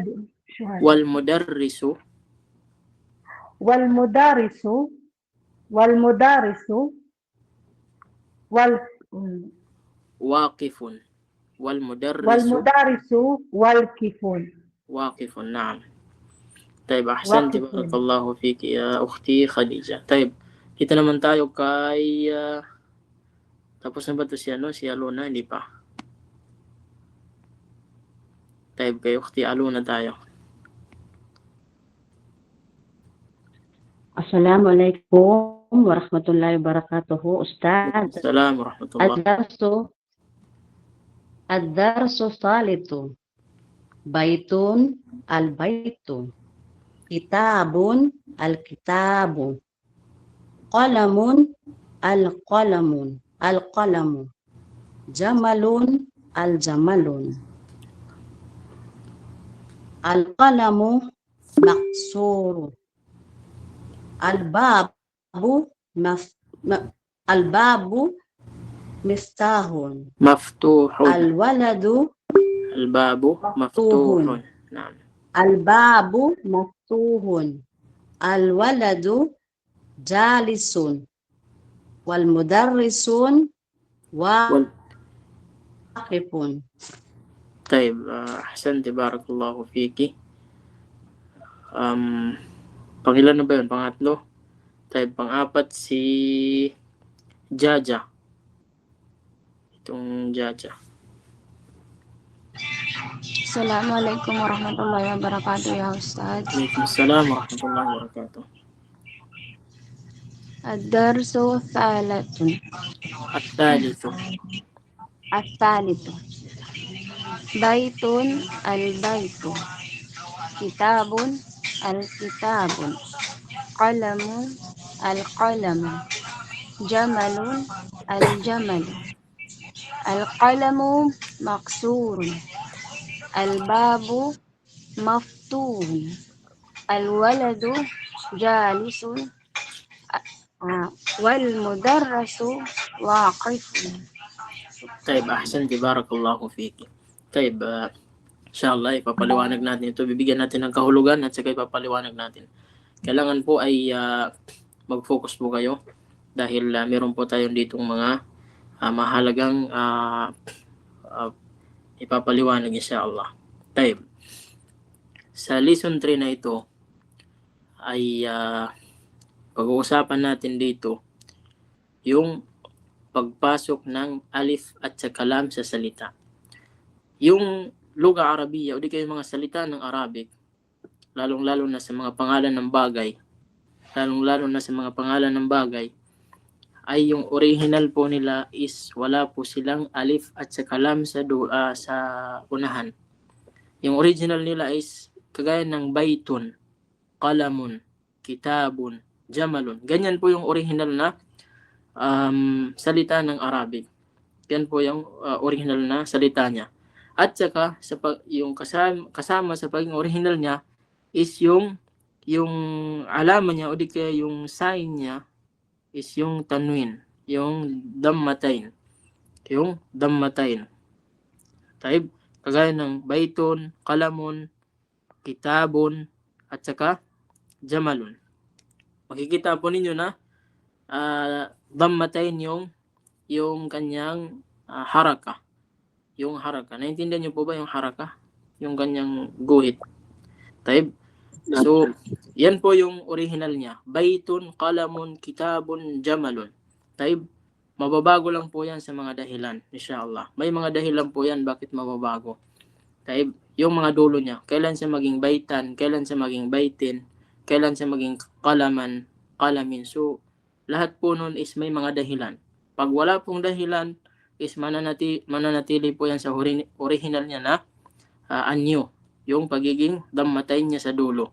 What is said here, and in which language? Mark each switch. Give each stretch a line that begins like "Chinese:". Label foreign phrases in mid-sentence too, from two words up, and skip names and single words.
Arabic: والمدرس واقف. والمدرس واقف. نعم. طيب، أحسنت، بارك الله فيك يا أختي خديجة. طيب,
Filipino: kita naman tayo kay tapos na ba ito si Aluna? Hindi pa. Tayo kay Ukhti Aluna tayo.
Arabic: السلام عليكم ورحمة الله وبركاته، أستاذ. السلام عليكم ورحمة الله. الدرس الثالث بيت البيت كتاب الكتاب قلم القلم جمل الجمل القلم maksuru. الباب الباب مفتاح. Maftuhun. Al-waladu الباب مفتوح. نعم. الباب مفتوح. الولد جالس. والمدرس واقف. طيب أحسنت بارك الله فيك.
Filipino: Pangilan na ba yun? Pangatlo? Type pang-apat si Jaja. Itong Jaja.
Arabic: السلام عليكم ورحمة الله وبركاته يا أستاذ. وعليكم السلام ورحمة الله وبركاته. الدرس ثلاث. At-thalithu. الثالث. بيت البيت. كتاب الكتاب. قلم القلم. جمل الجمل. القلم مكسور. الباب مفتوح. الولد جالس. والمدرس واقف. طيب أحسنت بارك الله فيك. طيب inshallah
Filipino: ipapaliwanag natin ito. Bibigyan natin ng kahulugan at saka ipapaliwanag natin. Kailangan po ay mag-focus po kayo dahil meron po tayong ditong mga mahalagang ipapaliwanag inshallah. طيب sa lesson 3 na ito ay pag-uusapan natin dito yung pagpasok ng alif at saka lam sa salita. Yung
Arabic: لغة عربية
Filipino: o di kayo mga salita ng Arabic, lalong-lalo na sa mga pangalan ng bagay, ay yung original po nila is wala po silang alif at saka lam sa unahan. Yung original nila is kagaya ng baitun, qalamun, kitabun, jamalun. Ganyan po yung original na salita ng Arabic. Yan po yung original na salita niya. At saka yung kasama sa pagiging original niya is yung alama niya o di kaya yung sign niya is yung tanwin, yung dammatain. Taib kagaya ng baitun, qalamun, kitabun at saka jamalun. Makikita po ninyo na dammatain yung kanyang haraka. Yung haraka. Naintindihan niyo po ba yung haraka? Yung kanyang guhit. Taib. So, yan po yung original niya. Baitun, qalamun, kitabun, jamalun. Taib. Mababago lang po yan sa mga dahilan. Inshallah. May mga dahilan po yan bakit mababago. Taib. Yung mga dulo niya. Kailan siya maging baitan, kailan siya maging baitin, kailan siya maging qalaman, qalamin. So, lahat po nun is may mga dahilan. Pag wala pong dahilan, is mananatili po yan sa original niya na anyo, yung pagiging dammatain niya sa dulo.